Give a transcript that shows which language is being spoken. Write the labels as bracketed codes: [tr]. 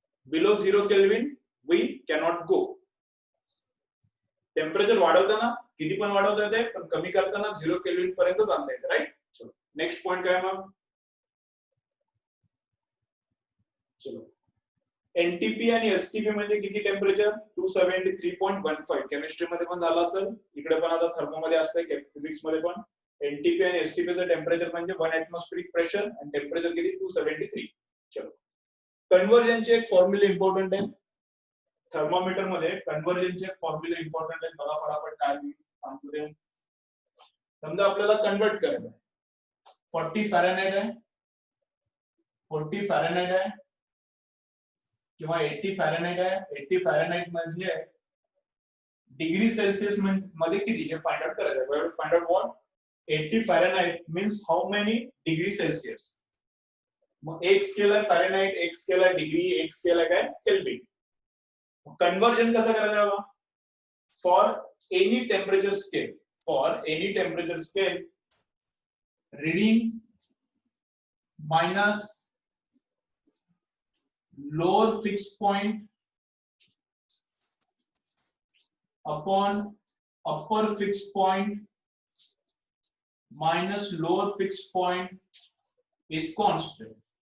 [en] Below 0 Kelvin we cannot go. [mr] Temperature वाढवताना किती पण वाढवता येते, पण कमी करताना 0 Kelvin पर्यंत आणता येते, राईट. चलो नेक्स्ट पॉइंट काय मग? चलो एनटीपी आणि एसटीपी म्हणजे किती टेम्परेचर? 273.15. केमिस्ट्री मध्ये पण झालं असेल, इकडे पण आता थर्मोमध्ये असतंय, फिजिक्स मध्ये पण. एनटीपी आणि एसटीपी चं टेम्परेचर म्हणजे 1 atmospheric प्रेशर आणि टेम्परेचर किती? 273. चलो कन्वर्जनचे एक फॉर्म्युला इम्पॉर्टंट आहे थर्मोमीटर मध्ये. कन्वर्जनचे फॉर्म्युला इम्पॉर्टंट आहे, बघा फटाफट काय सांगतो ते. समजा आपल्याला कन्वर्ट करायचं आहे, 40 फॅरेनहाइट आहे, 40 फॅरेनहाइट आहे किंवा 80 फॅरेनहाइट आहे. 80 फॅरेनहाइट म्हणजे डिग्री सेल्सिअस मध्ये किती हे फाइंड आउट करायचं आहे. [en] Find out what? 80 Fahrenheit means how many degree Celsius. [mr] मग एक स्केल आहे फॅरेनहाइट, एक स्केल आहे डिग्री, एक स्केल आहे काय केल्विन. कन्वर्जन कसं करायचं? [en] For any temperature scale, reading minus lower fix point upon upper fix point minus lower fix point is constant.